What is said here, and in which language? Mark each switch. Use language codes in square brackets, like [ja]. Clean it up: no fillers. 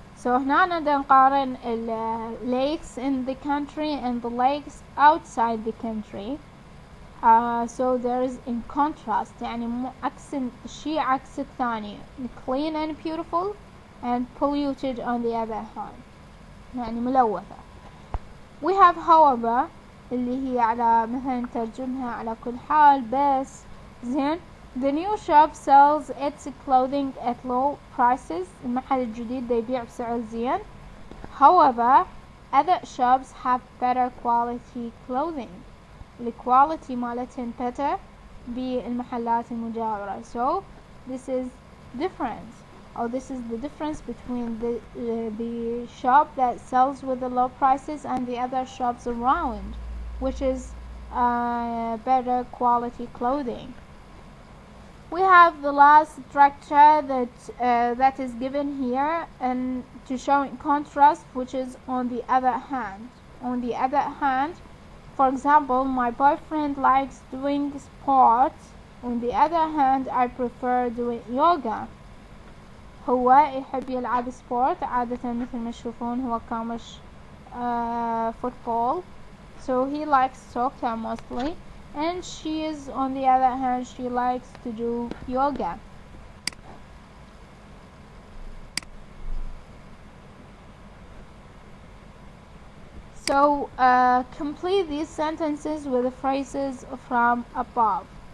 [en] So [ar] هنا نقدر نقارن [en] lakes in the country and the lakes outside the country. So there is in contrast [ar] يعني عكس الشيء عكس الثاني. [en] Clean and beautiful and polluted on the other hand. [ar] يعني ملوثة. [en] We have however [ar] اللي هي على مثلا ترجمها على كل حال بس زين. [en] The new shop sells its clothing at low prices. [ar] المحل الجديد يبيع بسعر زين. [en] However, other shops have better quality clothing. The quality [ar] مالتهم [en] better [ar] بالمحلات المجاورة. [en] So this is difference, or this is the difference between the shop that sells with the low prices and the other shops around, which is better quality clothing. We have the last structure that is given here and to show in contrast, which is on the other hand. On the other hand, for example, my boyfriend likes doing sports. On the other hand, I prefer doing yoga. [ar] هو يحب يلعب سبورت عادة مثل ما تشوفون هو كامش football. [en] So he likes soccer mostly. And she is on the other hand, she likes to do yoga. So complete these sentences with the phrases from above.